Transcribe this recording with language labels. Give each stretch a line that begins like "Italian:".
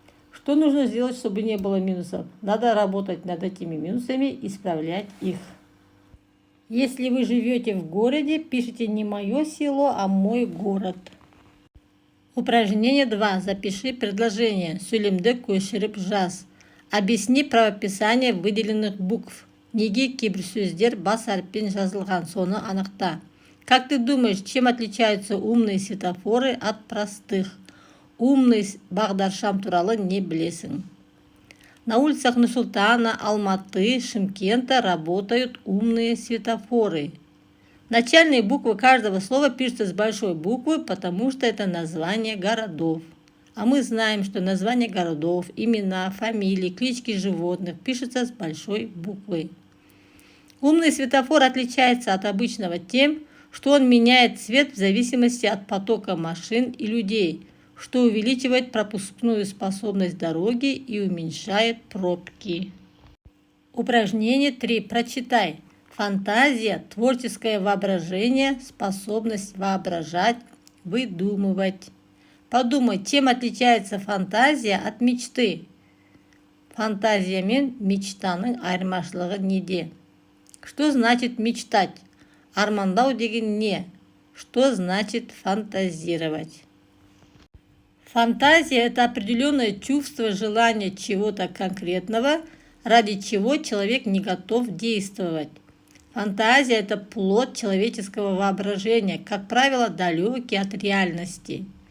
Russian: Что нужно сделать, чтобы не было минусов? Надо работать над этими минусами, исправлять их. Если вы живете в городе, пишите не мое село, а мой город. Упражнение 2. Запиши предложение.
Kazakh: Сөйлемді көшіріп жаз.
Russian: Объясни правописание выделенных букв.
Kazakh: Неге кейбір сөздер бас әріппен жазылған, соны анықта.
Russian: Как ты думаешь, чем отличаются умные светофоры от простых? Умный
Kazakh: бағдаршам туралы не білесің?
Russian: На улицах Нур-Султана, Алматы, Шымкента работают умные светофоры. Начальные буквы каждого слова пишутся с большой буквы, потому что это название городов. А мы знаем, что названия городов, имена, фамилии, клички животных пишутся с большой буквы. Умный светофор отличается от обычного тем, что он меняет цвет в зависимости от потока машин и людей, что увеличивает пропускную способность дороги и уменьшает пробки. Упражнение 3. Прочитай. Фантазия, творческое воображение, способность воображать, выдумывать. Подумай, чем отличается фантазия от мечты?
Kazakh: Фантазия мен мечтаның айырмашылығы неде?
Russian: Что значит мечтать?
Kazakh: Армандау деген не?
Russian: Что значит фантазировать? Фантазия – это определенное чувство, желание чего-то конкретного, ради чего человек не готов действовать. Фантазия – это плод человеческого воображения, как правило, далекий от реальности.